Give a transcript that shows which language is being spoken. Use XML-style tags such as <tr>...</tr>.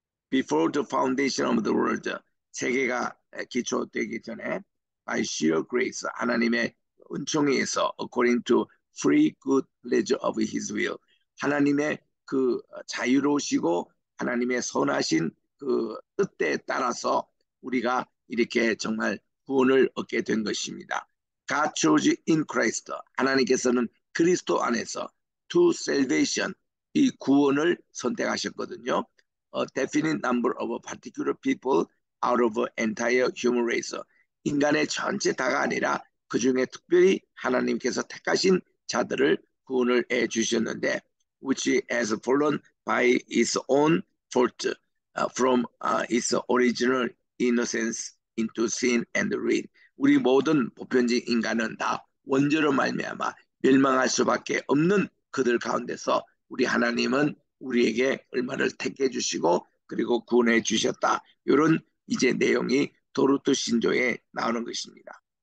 <en>Before the foundation of the world,</en> <ko>세계가 기초되기 전에</ko> <en>by sheer grace,</en> <ko>하나님의 은총에 의해서</ko> <en>according to free good pleasure of his will,</en> <ko>하나님의 그 자유로우시고 하나님의 선하신 그 뜻에 따라서 우리가 이렇게 정말 구원을 얻게 된 것입니다.</ko> <en>God chose in Christ,</en> <ko>하나님께서는 그리스도 안에서</ko> <en>to salvation,</en> <ko>이 구원을 선택하셨거든요.</ko> <en>A definite number of particular people out of entire human race,</en> <ko>인간의 전체 다가 아니라 그 중에 특별히 하나님께서 택하신 자들을 구원을 해 주셨는데</ko> <en>which has fallen by its own fault from its original innocence into sin and ruin.</en> <ko>우리 모든 보편적 인간은 다 원죄로 말미암아 멸망할 수밖에 없는 그들 가운데서 우리 하나님은 우리에게 얼마를 택해 주시고 그리고 구원해 주셨다. 이런 이제 내용이 도르트 신조에 나오는 것입니다.</ko>